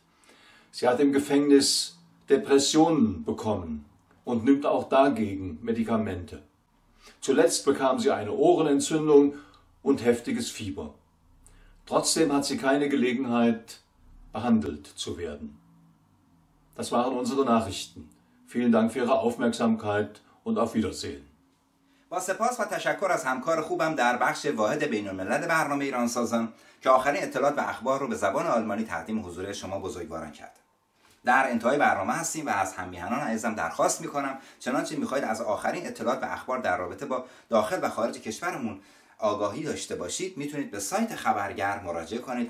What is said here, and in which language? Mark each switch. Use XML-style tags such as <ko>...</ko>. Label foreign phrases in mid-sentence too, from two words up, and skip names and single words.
<de>Sie hat im Gefängnis Depressionen bekommen und nimmt auch dagegen Medikamente. Zuletzt bekam sie eine Ohrenentzündung und heftiges Fieber. Trotzdem hat sie keine Gelegenheit, behandelt zu werden. Das waren unsere Nachrichten. Vielen Dank für Ihre Aufmerksamkeit und auf Wiedersehen.</de> <fa>با سپاس و تشکر از همکار خوبم در بخش واحد بین‌الملل برنامه ایرانسازان که آخرین اطلاعات و اخبار رو به زبان آلمانی تقدیم حضور شما بزرگواران کرد. در انتهای برنامه هستیم و از هم‌میهنان عزیزم درخواست می‌کنم چنانچه می‌خواهید از آخرین اطلاعات و اخبار در رابطه با داخل و خارج کشورمون آگاهی داشته باشید، میتونید به سایت خبرگر مراجعه کنید.</fa>